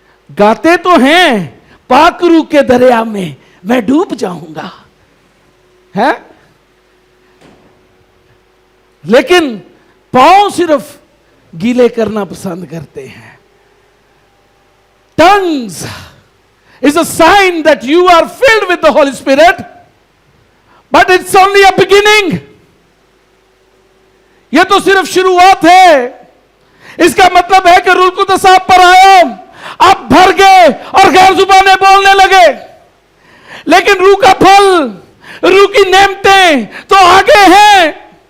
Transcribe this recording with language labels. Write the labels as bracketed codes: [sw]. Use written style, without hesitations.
[hi] गाते तो हैं पाक रूह के दरिया में मैं डूब जाऊंगा, है? लेकिन पांव सिर्फ गीले करना पसंद करते हैं. [en] Tongues is a sign that you are filled with the Holy Spirit, but it's only a beginning. [hi] यह तो सिर्फ शुरुआत है. इसका मतलब है कि रूह कुदस आप पर आया, आप भर गए और गैर जुबानें बोलने लगे. लेकिन रूह का फल, रूह की नेमतें तो आगे हैं.